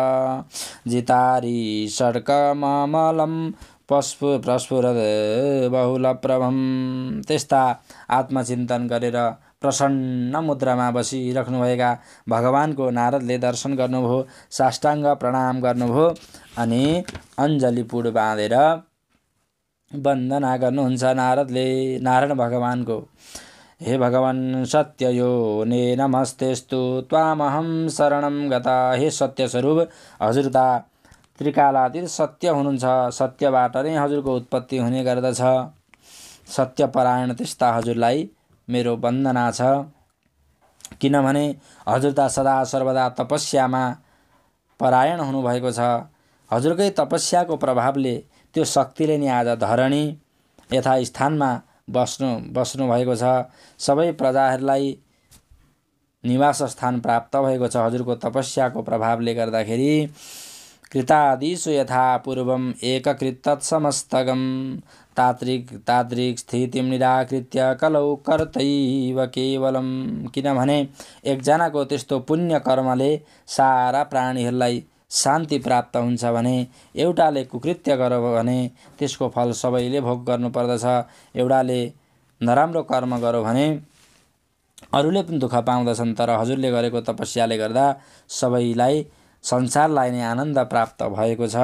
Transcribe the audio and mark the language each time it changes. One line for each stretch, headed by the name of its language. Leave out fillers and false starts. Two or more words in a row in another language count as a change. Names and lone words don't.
Sanskrit: जितारी षड्कमलम प्रस्फुरद बहुलप्रभम,
Nepali: त्यस्ता आत्मचिन्तन गरेर प्रसन्न मुद्रामा बसिराख्नुभएका भगवानको नारदले दर्शन गर्नुभयो, साष्टाङ्ग प्रणाम गर्नुभयो अनि अञ्जली पुड बाँधेर वन्दना गर्नुहुन्छ नारदले नारायण भगवानको।
Sanskrit: हे भगवान सत्ययोने नमस्तेस्तु त्वामहं शरणं गता।
Nepali: हे सत्य स्वरूप, हजुर त त्रिकालातीत सत्य हुनुहुन्छ, सत्यबाट नै हजुरको उत्पत्ति हुने गर्दछ। सत्यपरायण त्यस्ता हजुरलाई मेरो वन्दना छ। किनभने हजुर त सदा सर्वदा तपस्यामा परायण हुनुभएको छ। हजुरकै तपस्याको प्रभावले त्यो शक्तिले नि आज धरणी यथास्थानमा बस्नु भएको छ। सबै प्रजाहरूलाई निवास स्थान प्राप्त भएको छ हजुरको तपस्याको प्रभावले गर्दाखेरि।
Sanskrit: कृतादिषु यथा पूर्वम एककृत तत्समस्तगम ताद्रिक स्थितिम निराकृत्य कलौ कर्तैव केवलम।
Nepali: किनभने एकजनाको त्यस्तो पुण्य कर्मले सारा प्राणीहरूलाई शान्ति प्राप्त हुन्छ भने, एउटाले कुकृत्य गर्यो भने त्यसको फल सबैले भोग गर्नुपर्दछ। एउटाले नराम्रो कर्म गर्यो भने अरूले पनि दुःख पाउँदछन्, तर हजुरले गरेको तपस्याले गर्दा सबैलाई संसारलाई नै आनन्द प्राप्त भएको छ।